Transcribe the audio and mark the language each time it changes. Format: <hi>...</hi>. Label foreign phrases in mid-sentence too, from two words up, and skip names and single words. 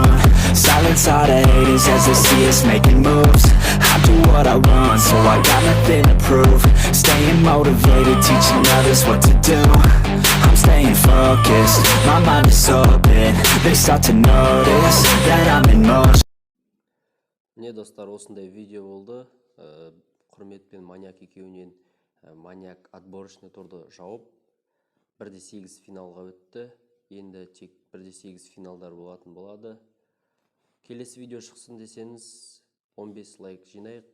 <en>Silence all the haters as they see us making moves. I do what I want, so I got nothing to prove. Staying motivated, teaching others what to do. I'm staying focused, my mind is open. They start to notice that I'm in motion.</en> <kk>Не достар, осындай видео болды. Құрметпен Маньяк екеуінен Маньяк отборочный турды жауып 1-8 финалға өтті. Енді тек 1-8 финалдар болатын болады. Келесі видео шықсын десеңіз 15 лайк жинайық.</kk>